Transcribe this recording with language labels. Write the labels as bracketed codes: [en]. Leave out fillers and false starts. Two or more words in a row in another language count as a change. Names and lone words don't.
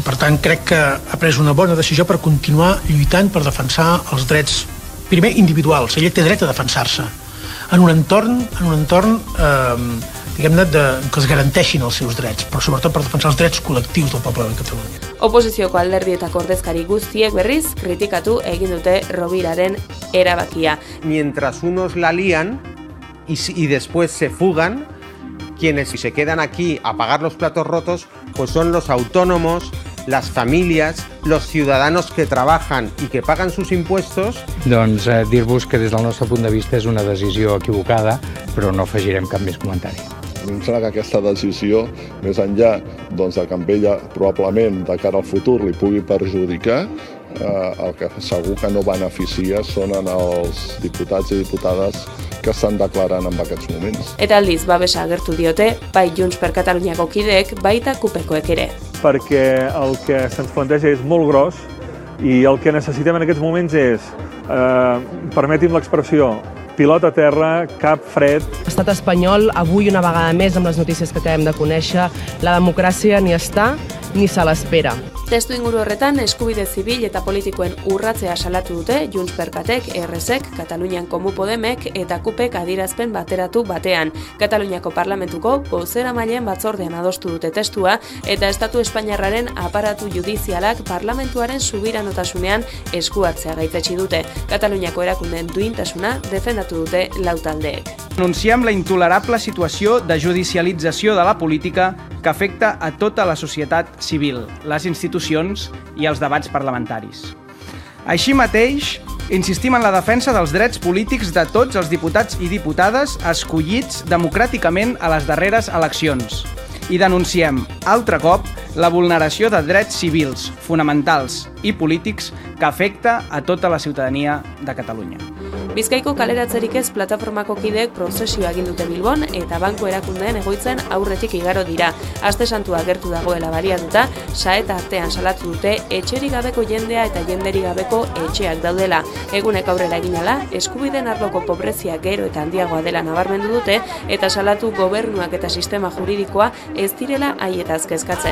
[ca] Per tant, crec que ha pres una bona decisió per continuar lluitant per defensar els drets, primer, individuals. Ella té dret a defensar-se en un entorn diguem-ne, que es garanteixin els seus drets, però sobretot per defensar els drets col·lectius del poble de Catalunya. [eu] Oposizioko alderdietako ordezkari guztiek berriz kritikatu egin dute Roviraren erabakia. [es] Mientras unos la lían y después se fugan, quienes se quedan aquí a pagar los platos rotos, pues son los autónomos, las familias, los ciudadanos que trabajan y que pagan sus impuestos. [ca] Doncs dir-vos que des del nostre punt de vista és una decisió equivocada, però no afegirem cap més comentari. Em sembla que aquesta decisió, més enllà de que amb ella probablement de cara al futur li pugui perjudicar, el que segur que no beneficia són els diputats i diputades que estan declarant en aquests moments. [eu] Eta aldiz, babesa agertu diote, bai Junts per Kataluniako kideek, baita kupekoek ere. [ca] Perquè el que se'ns planteja és molt gros i el que necessitem en aquests moments és, permeti'm l'expressió, pilota a terra, cap fred. L'estat espanyol, avui una vegada més amb les notícies que acabem de conèixer, la democràcia ni està ni se l'espera. [eu] Testu inguru horretan, eskubide zibil eta politikoen urratzea salatu dute Junts per Katek, ERSek, Katalunian Komu Podemek eta KUPek adierazpen bateratu batean. Kataluniako parlamentuko bozeramaileen batzordean adostu dute testua eta Estatu Espainiarraren aparatu judizialak parlamentuaren subiranotasunean esku hartzea gaitzetsi dute. Kataluniako erakundeen duintasuna defendatu dute lau taldeek. [ca] Denunciem la intolerable situació de judicialització de la política que afecta a tota la societat civil, les institucions i els debats parlamentaris. Així mateix, insistim en la defensa dels drets polítics de tots els diputats i diputades escollits democràticament a les darreres eleccions i denunciem, altre cop, la vulneració de drets civils, fonamentals i polítics que afecta a tota la ciutadania de Catalunya. [eu] Bizkaiko kaleratzerik ez plataformako kideek prozesioa egin dute Bilbon eta banku erakundeen egoitzen aurretik igaro dira. Aste santua gertu dagoela baliatuta, saeta artean salatu dute etxerik gabeko jendea eta jenderik gabeko etxeak daudela. Egunek aurrera eginala, eskubideen arloko pobrezia gero eta handiagoa dela nabarmendu dute eta salatu gobernuak eta sistema juridikoa ez direla haietaz kezkatzen.